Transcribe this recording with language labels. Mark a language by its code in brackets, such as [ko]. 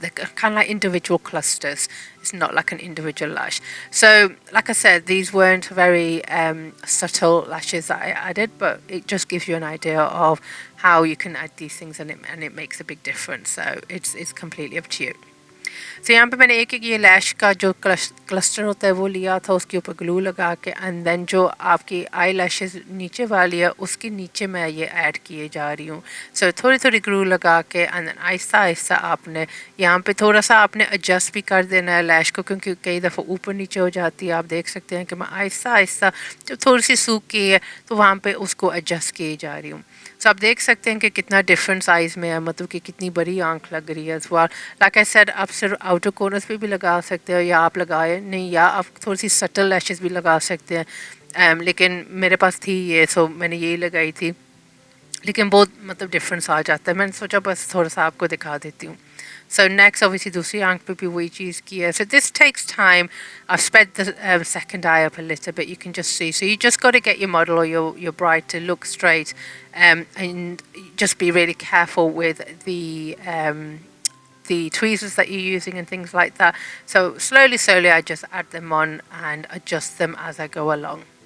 [en] They're kind of like individual clusters. It's not like an individual lash. So like I said, these weren't very subtle lashes that I added, but it just gives you an idea of how you can add these things, and it makes a big difference. So it's completely up to you. [hi] तो यहाँ पे मैंने एक ये लैश का जो cluster होता है वो लिया था, उसके ऊपर ग्लू लगा के, एंड देन जो आपकी आई लैशेस नीचे वाली है उसके नीचे मैं ये ऐड किए जा रही हूँ. सो थोड़ी थोड़ी ग्लू लगा के, एंड देन आहिस्ता आहिस्ता आपने यहाँ पे थोड़ा सा आपने एडजस्ट भी कर देना है लैश को, क्योंकि कई दफ़ा ऊपर नीचे हो जाती है. आप देख सकते हैं कि मैं आहिस्ता आहिस्ता जब थोड़ी सी सूख की है तो वहाँ पर उसको एडजस्ट किए जा रही हूँ. सो आप देख सकते हैं कि कितना डिफरेंट साइज़ में है, मतलब कि कितनी बड़ी आंख लग रही है. [en] like I said, [hi] आप सिर्फ आउटर कॉर्नर्स पे भी लगा सकते हो, या आप लगाए नहीं, या आप थोड़ी सी सटल लैशेस भी लगा सकते हैं. लेकिन मेरे पास थी ये, सो मैंने यही लगाई थी, लेकिन बहुत मतलब डिफरेंस आ जाता है. मैंने सोचा बस थोड़ा सा आपको दिखा देती हूँ. [en] So next, obviously, [hi] दूसरी आंख पे भी वही चीज़ की है. [en] So this takes time. I've sped the second eye up a little bit. You can just see. So you just got to get your model or your bride to look straight, and just be really careful with the tweezers that you're using and things like that. So slowly, I just add them on and adjust them as I go along.